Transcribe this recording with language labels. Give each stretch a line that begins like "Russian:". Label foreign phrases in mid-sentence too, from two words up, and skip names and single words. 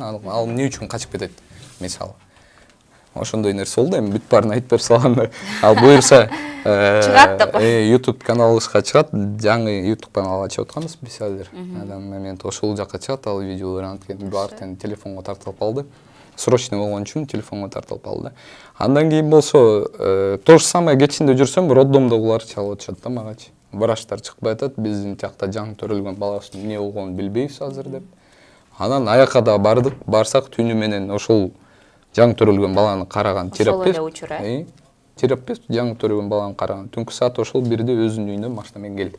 Kyrgyz: Ал эмне үчүн качып кетет, мисалы. Ошондой нерсе болду, эми бүт барын айтып берип салганда, ал буюрса чыгат деп. YouTube каналыбызга чыгат, жаңы YouTube канал ачып атканбыз биз азыр. Адам момент ошол жака чыгат, ал видеолор анткени баардыгын телефонго тартылып калды. Срочный болгон үчүн телефонго тартылып калды. Андан кийин болсо,
Russian: то же самое
Kyrgyz: кечинде жүрсөм, роддомдогулар чалып атышат да магачы. Врачтар чыкпай атат, биздин жакта жаңы төрөлгөн баласынын эмне болгонун билбейбиз азыр деп. Анан аяка да бардык, барсак түнү менен ошол жаңы төрөлгөн баланы караган терапевт. Ошол эле учур, терапевт жаңы төрөлгөн баланы караган. Түнкү саат ошол 1де өзүнүн үйүнө машина менен келди.